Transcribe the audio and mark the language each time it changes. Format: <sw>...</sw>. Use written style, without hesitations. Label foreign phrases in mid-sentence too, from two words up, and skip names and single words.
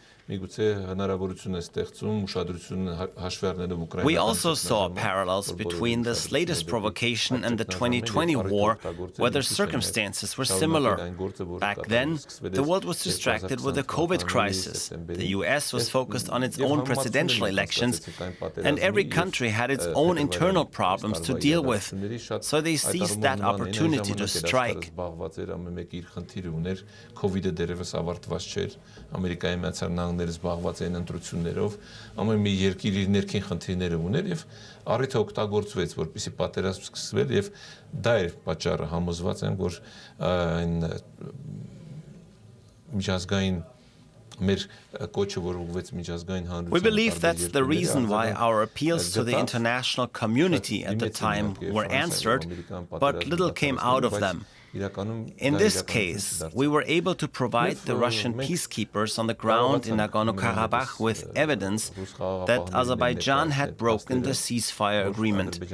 <en>We also saw parallels between this latest provocation and the 2020 war, where the circumstances were similar. Back then, the world was distracted with the COVID crisis. The US was focused on its own presidential elections, and every country had its own internal problems to deal with, so they seized that opportunity to strike.</en> <hy>Զբաղված են ընտրություններով, ամեն մի երկիր իր ներքին խնդիրները ուներ եւ առիթը օգտագործվեց, որպեսզի պատերազմ սկսվեր եւ դա էր պատճառը, համոզված եմ, որ այն միջազգային</hy> <en>We believe that's the reason why our appeals to the international community at the time were answered, but little came out of them. In this case, we were able to provide the Russian peacekeepers on the ground in Nagorno-Karabakh with evidence that Azerbaijan had broken the ceasefire agreement.</en>